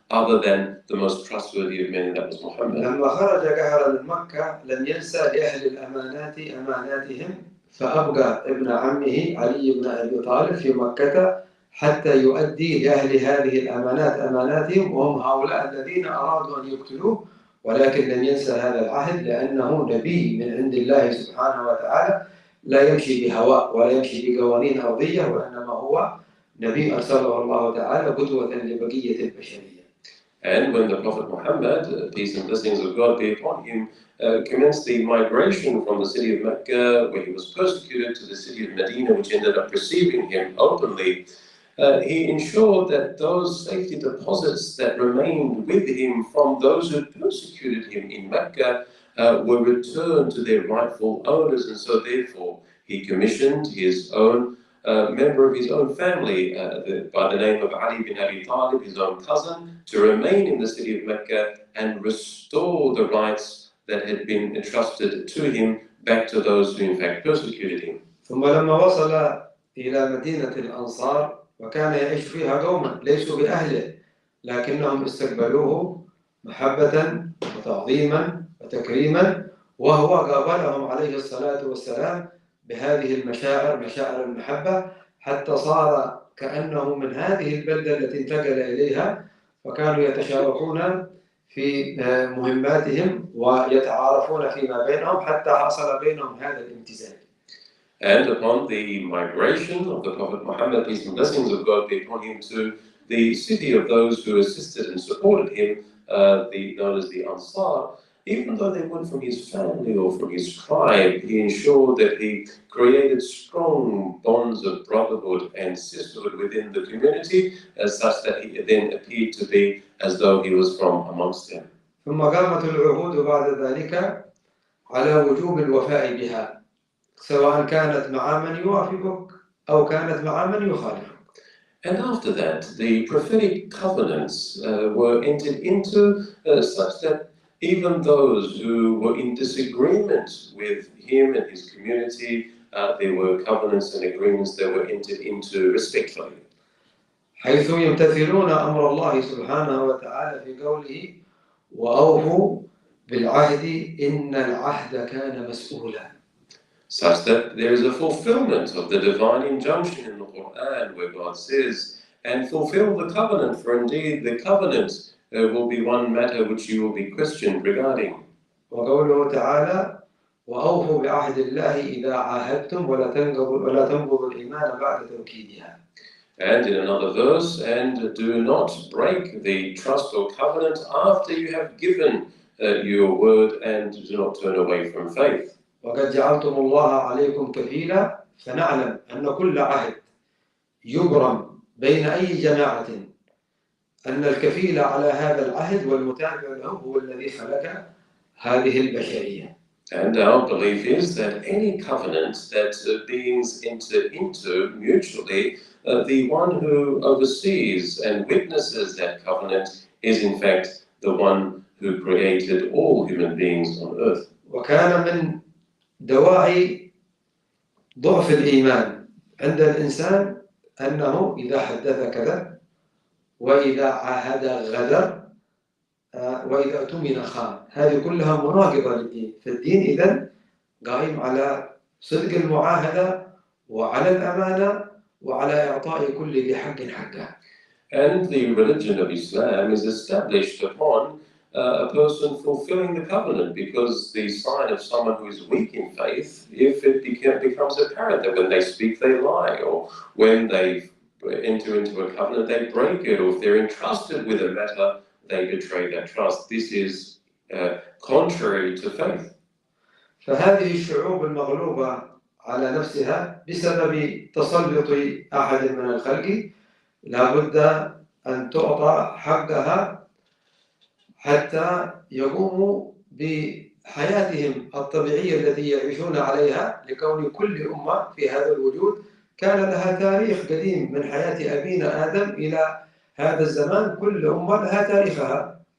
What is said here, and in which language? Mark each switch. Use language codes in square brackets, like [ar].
[en] other than the most trustworthy of men, that was Muhammad. [ar] لما خرج قهرا من مكة لم ينسى لأهل الأمانات أماناتهم، فأبقى ابن عمه علي بن أبي طالب في مكة حتى يؤدي لأهل هذه الأمانات أماناتهم، وهم هؤلاء الذين أرادوا أن يقتلوه، ولكن لم ينسى هذا العهد لأنه نبي من عند الله سبحانه وتعالى، لا يمشي بهواء ولا يمشي بقوانين أرضية، وإنما هو نبي أرسله الله تعالى قدوة لبقية البشرية. [en] And when the Prophet Muhammad, peace and blessings of God be upon him, commenced the migration from the city of Mecca, where he was persecuted, to the city of Medina, which ended up receiving him openly, he ensured that those safety deposits that remained with him from those who persecuted him in Mecca were returned to their rightful owners, and so therefore he commissioned his own member of his own family by the name of Ali bin Abi Talib, his own cousin, to remain in the city of Mecca and restore the rights that had been entrusted to him back to those who in fact persecuted him. [ar] ثم لما وصل إلى مدينة الأنصار وكان يعيش فيها قوما ليسوا بأهله، لكنهم استقبلوه محبة وتعظيما وتكريما، وهو قابلهم عليه الصلاة والسلام بهذه المشاعر، مشاعر المحبة، حتى صار كأنه من هذه البلدة التي انتقل إليها، وكانوا يتشاركون في مهماتهم ويتعارفون فيما بينهم حتى حصل بينهم هذا الامتزاج. [en] And upon the migration of the Prophet Muhammad, peace and blessings of God be upon him, to the city of those who assisted and supported him, known as the Ansar, even though they weren't from his family or from his tribe, he ensured that he created strong bonds of brotherhood and sisterhood within the community, such that he then appeared to be as though he was from amongst them. [ar] ثم قامت العهود بعد ذلك على وجوب الوفاء بها، سواء كانت مع من يوافقك أو كانت مع من يخالفك. [en] And after that, the prophetic covenants were entered into such that even those who were in disagreement with him and his community, there were covenants and agreements that were entered into respectfully. [ar] حيث يمتثلون أمر الله سبحانه وتعالى في قوله وأوفوا بالعهد إن العهد كان مسؤولا. [en] Such that there is a fulfillment of the divine injunction in the Quran where God says, and fulfill the covenant, for indeed the covenant will be one matter which you will be questioned regarding. [ar] وقوله تعالى وأوفوا بعهد الله إذا عاهدتم ولا تنقضوا الإيمان بعد توكيدها. [en] And in another verse, and do not break the trust or covenant after you have given your word, and do not turn away from faith. [ar] وقد جعلتم الله عليكم كفيلا فنعلم أن كل عهد يبرم بين أي جماعة أن الكفيل على هذا العهد والمتابع له هو الذي خلق هذه البشرية. [en] And our belief is that any covenant that beings enter into mutually, the one who oversees and witnesses that covenant is in fact the one who created all human beings on earth. [ar] وكان من دواعي ضعف الإيمان عند الإنسان أنه إذا حدث كذب، وإذا عاهد غدر، وإذا اؤتمن خان. هذه كلها مناقضة للدين، فالدين إذن قائم على صدق المعاهدة وعلى الأمانة وعلى إعطاء كل ذي حق حقه. [en] And the religion of Islam is established upon a person fulfilling the covenant, because the sign of someone who is weak in faith, if it becomes apparent that when they speak they lie, or when they enter into a covenant they break it, or if they're entrusted with a matter they betray that trust. This is contrary to faith. [ar] فهذه الشعوب المغلوبة على نفسها بسبب تسلط أحد من الخلق لابد أن تعطى حقها حتى يقوموا بحياتهم الطبيعية التي يعيشون عليها، لكون كل أمة في هذا الوجود كان لها تاريخ قديم من حياة أبينا آدم إلى هذا الزمان، كل أمة لها تاريخها.